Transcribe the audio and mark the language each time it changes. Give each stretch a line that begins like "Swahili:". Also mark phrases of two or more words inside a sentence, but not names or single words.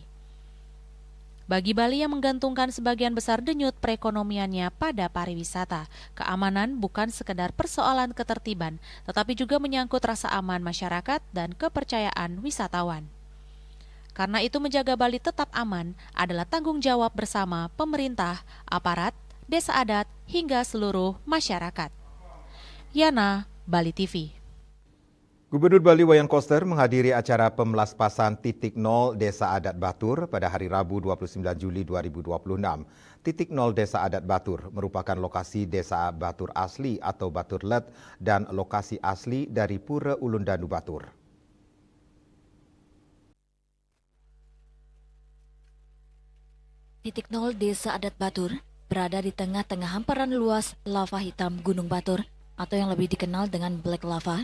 Indonesian: Bagi Bali yang menggantungkan sebagian besar denyut perekonomiannya pada pariwisata, keamanan bukan sekedar persoalan ketertiban, tetapi juga menyangkut rasa aman masyarakat dan kepercayaan wisatawan. Karena itu menjaga Bali tetap aman adalah tanggung jawab bersama pemerintah, aparat, desa adat, hingga seluruh masyarakat. Yana, Bali TV. Gubernur Bali Wayan Koster menghadiri acara pemelaspasan titik nol Desa Adat Batur pada hari Rabu 29 Juli 2026. Titik nol Desa Adat Batur merupakan lokasi Desa Batur asli atau Batur Let dan lokasi asli dari Pura Ulundanu Batur. Titik nol Desa Adat Batur berada di tengah-tengah hamparan luas lava hitam Gunung Batur atau yang lebih dikenal dengan Black Lava.